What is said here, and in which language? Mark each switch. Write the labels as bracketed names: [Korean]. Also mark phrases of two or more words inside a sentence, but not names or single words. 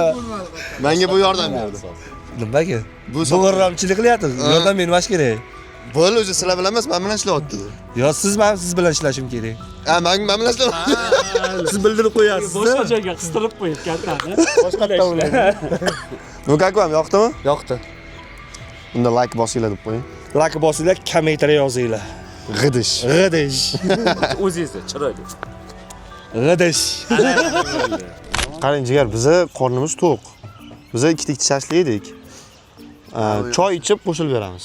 [Uzbek] Menga bu yordam berdi. Nimaga? Bu g'irramchilik qilyapti. Yordam bermash kerak. Bo'ldi, o'zi sizlar bilan emas, men bilan ishlayapti. Yo, siz bilan ishlashim kerak. Ha, men bilan ishlayapti. Siz bildirib qo'yasiz. Boshqa joyga qistirib qo'yib kartani. Boshqa tavlan. [Russian] Ну как вам, [Uzbek] yoqdimi? Yoqdi. Unda like bosinglar deb qo'ying. Like bosinglar, kommentariy yozinglar. G'idish. O'zingizni chiroyli. G'idish. Qarang jigar, biza qornimiz to'q. Biza ikkita shashlik yedik. Choy ichib qo'shilib beramiz.